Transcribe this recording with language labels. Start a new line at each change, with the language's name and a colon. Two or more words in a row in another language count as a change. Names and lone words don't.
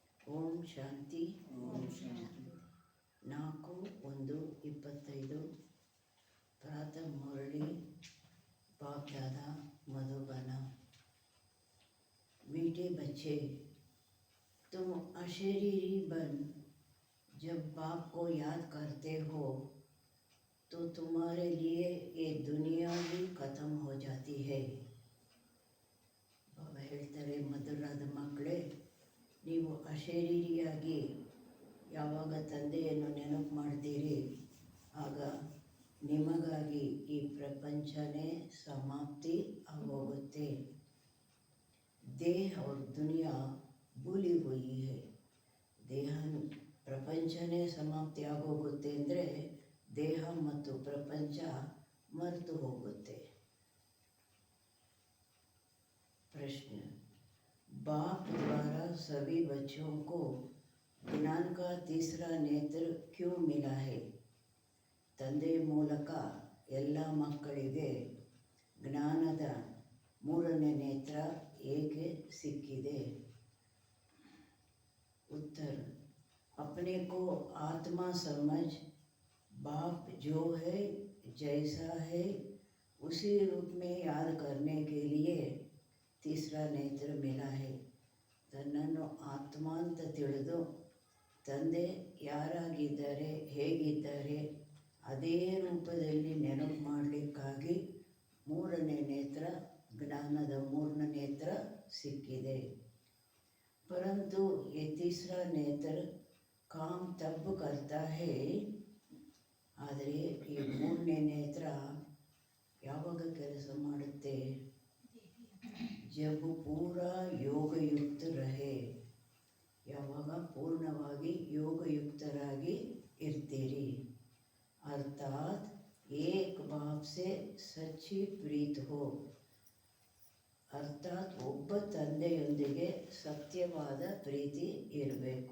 Kannada: ಓಂ ಶಾಂತಿ.
Hindi: 4/1/25 प्रातः मुरली बाप दादा मधुबना। मीठे बच्चे, तुम अशरीरी बन जब बाप को याद करते हो तो तुम्हारे लिए ये दुनिया भी खत्म हो जाती है.
Kannada: ಬಾಬಾ ಹೇಳ್ತಾರೆ, ಮಧುರಾದ ಮಕ್ಕಳೇ, ನೀವು ಅಶರೀರಿಯಾಗಿ ಯಾವಾಗ ತಂದೆಯನ್ನು ನೆನಪು ಮಾಡ್ತೀರಿ ಆಗ ನಿಮಗಾಗಿ ಈ ಪ್ರಪಂಚನೇ ಸಮಾಪ್ತಿ ಆಗೋಗುತ್ತೆ.
Hindi: ದೇಹ और दुनिया भूली हुई है.
Kannada: ದೇಹ ಪ್ರಪಂಚನೇ ಸಮಾಪ್ತಿ ಆಗೋಗುತ್ತೆ ಅಂದರೆ ದೇಹ ಮತ್ತು ಪ್ರಪಂಚ ಮರೆತು ಹೋಗುತ್ತೆ.
Hindi: प्रश्न, बाप द्वारा सभी बच्चों को ज्ञान का तीसरा नेत्र क्यों मिला है?
Kannada: ತಂದೆ ಮೂಲಕ ಎಲ್ಲ ಮಕ್ಕಳಿಗೆ ಜ್ಞಾನದ ಮೂರನೇ ನೇತ್ರ ಏಕೆ ಸಿಕ್ಕಿದೆ?
Hindi: उत्तर, अपने को आत्मा समझ बाप जो है जैसा है उसी रूप में याद करने के लिए तीसरा नेत्र मिला है.
Kannada: ತನ್ನನ್ನು ಆತ್ಮ ಅಂತ ತಿಳಿದು ತಂದೆ ಯಾರಾಗಿದ್ದಾರೆ, ಹೇಗಿದ್ದಾರೆ ಅದೇ ರೂಪದಲ್ಲಿ ನೆನಪು ಮಾಡಲಿಕ್ಕಾಗಿ ಮೂರನೇ ನೇತ್ರ, ಜ್ಞಾನದ ಮೂರನೇ ನೇತ್ರ ಸಿಕ್ಕಿದೆ.
Hindi: परंतु ये तीसरा नेत्र काम तब करता है,
Kannada: ಆದರೆ ಈ ಮೂರನೇ ನೇತ್ರ ಯಾವಾಗ ಕೆಲಸ ಮಾಡುತ್ತೆ?
Hindi: जब पूरा योगयुक्त रहे,
Kannada: ಯಾವಾಗ ಪೂರ್ಣವಾಗಿ ಯೋಗಯುಕ್ತರಾಗಿ ಇರ್ತೀರಿ.
Hindi: अर्थात एक बाप से सच्ची प्रीत हो,
Kannada: ಅರ್ಥಾತ್ ಒಬ್ಬ ತಂದೆಯೊಂದಿಗೆ ಸತ್ಯವಾದ ಪ್ರೀತಿ ಇರಬೇಕು.